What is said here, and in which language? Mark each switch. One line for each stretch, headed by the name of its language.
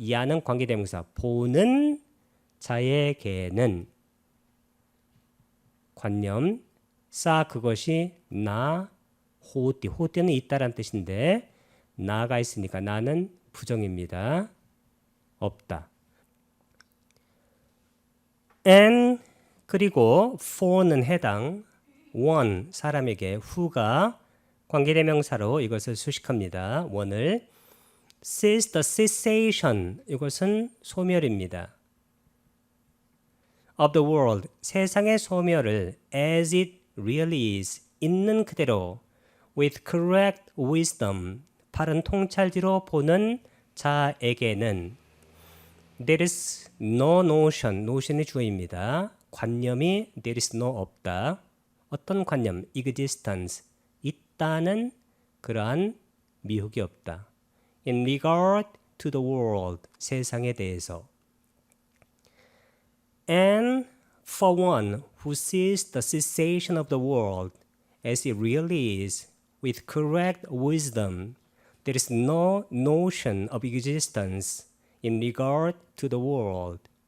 Korean: 야는 관계대명사, 보는 자에게는 관념, 그것이 나, 호띠는 있다란 뜻인데 나가 있으니까 나는 부정입니다. 없다. and 그리고 for는 해당, one 사람에게, who가 관계대명사로 이것을 수식합니다.
English: one을 sees the cessation,
Korean: 이것은 소멸입니다.
English: of the world,
Korean: 세상의 소멸을
English: as it really is,
Korean: 있는 그대로
English: with correct wisdom,
Korean: 바른 통찰지로 보는 자에게는
English: there is no notion이 주어입니다.
Korean: 관념이
English: there is no
Korean: 없다. 어떤 관념?
English: existence,
Korean: 있다는 그러한 미혹이 없다.
English: in regard to the world,
Korean: 세상에 대해서.
English: And for one who sees the cessation of the world as it really is, with correct wisdom, there is no notion of existence in regard to the world.